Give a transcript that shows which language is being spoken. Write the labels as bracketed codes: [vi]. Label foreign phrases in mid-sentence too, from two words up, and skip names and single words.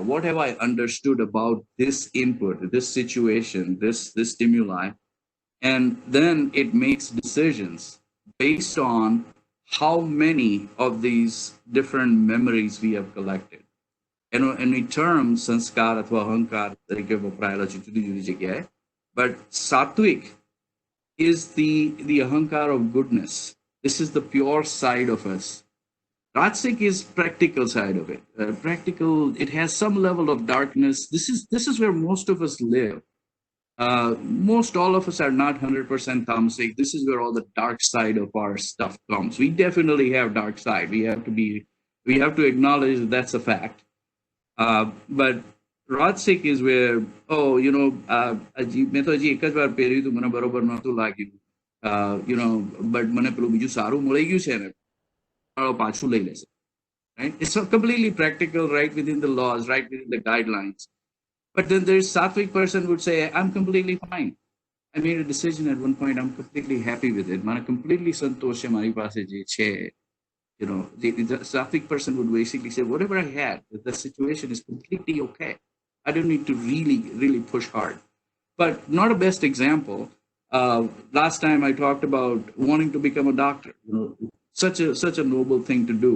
[en] What have I understood about this input, this situation, this stimuli? And then it makes decisions based on how many of these different memories we have collected. And we term [gu] સંસ્કાર અથવા અહંકાર તરીકે વપરાયેલા જુદી જુદી જગ્યાએ. [en] But Sattvic is the ahankar of goodness. This is the pure side of us. Rajasic is practical side of it. Practical, it has some level of darkness. This is where most of us live. Most all of us are not 100% tamasic. This is where all the dark side of our stuff comes. We definitely have dark side. We have to acknowledge that that's a fact. But Rajasic is where, [gu] મેં તો હજી એક જ વાર પહેર્યું હતું, મને બરોબર નહોતું લાગ્યું, but મને પેલું બીજું સારું મળી ગયું છે ને, પાછું લઈ લેશે. [en] Right? It's completely practical, right within the laws, right within the guidelines. But then there's Sattvic person would say, I'm completely fine. I made a decision at one point, I'm completely happy with it. [gu] મને completely સંતોષ છે મારી પાસે જે છે. [en] The Sattvic person would basically say, whatever I had, the situation is completely okay. I don't need to really, really push hard. But not a best example. Last time I talked about wanting to become a doctor. Such a noble thing to do.